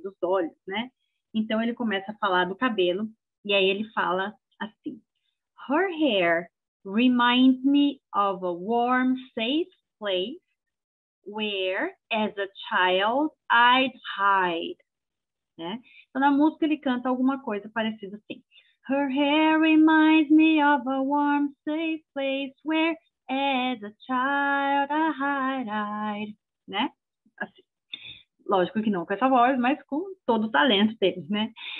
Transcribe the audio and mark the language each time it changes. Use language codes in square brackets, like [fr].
[pt] Dos olhos, né? Então ele começa a falar do cabelo, e aí ele fala assim: [en] Her hair reminds me of a warm, safe place where, as a child, I'd hide. Né? [pt] Então, na música, ele canta alguma coisa parecida assim. [en] Her hair reminds me of a warm, safe place where, as a child, I'd. [pt] Né? Assim. Lógico que não com essa voz, mas com todo o talento dele, né?